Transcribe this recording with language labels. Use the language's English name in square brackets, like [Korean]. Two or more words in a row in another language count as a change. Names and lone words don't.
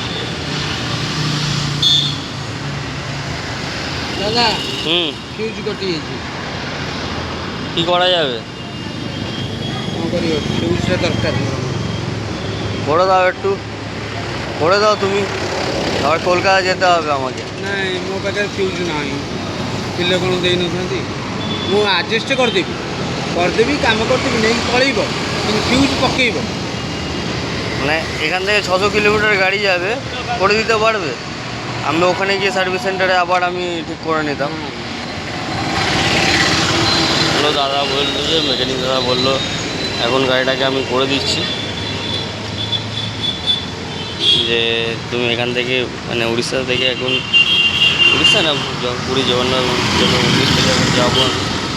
[Bangla] দাদা ফিউজ কটিয়েছি, কি করা যাবে? ফিউজটা দরকার, করে দাও, একটু করে দাও তুমি। আবার কলকাতা যেতে হবে আমাকে। [Odia] ନାଇଁ ମୋ ପାଖରେ ଫ୍ୟୁଜ୍ ନାହିଁ, ପିଲେ କ'ଣ ଦେଇନଥାନ୍ତି। ମୁଁ ଆଡ଼ଜଷ୍ଟ କରିଦେବି କାମ କରିଦେବି, ନେଇକି ପଳେଇବ, କିନ୍ତୁ ଫ୍ୟୁଜ୍ ପକେଇବ। [Bangla] মানে এখান থেকে 600 কিলোমিটার গাড়ি যাবে, করে দিতে পারবে? আমি ওখানে গিয়ে [English] service centre [Bangla] আবার আমি ঠিক করে নিতাম। হ্যালো দাদা বললো, যে মেকানিক দাদা বললো এখন গাড়িটাকে আমি করে দিচ্ছি, যে তুমি এখান থেকে মানে উড়িষ্যা থেকে, এখন উড়িষ্যা না পুরী জগন্নাথ মন্দির থেকে যাবো আমি।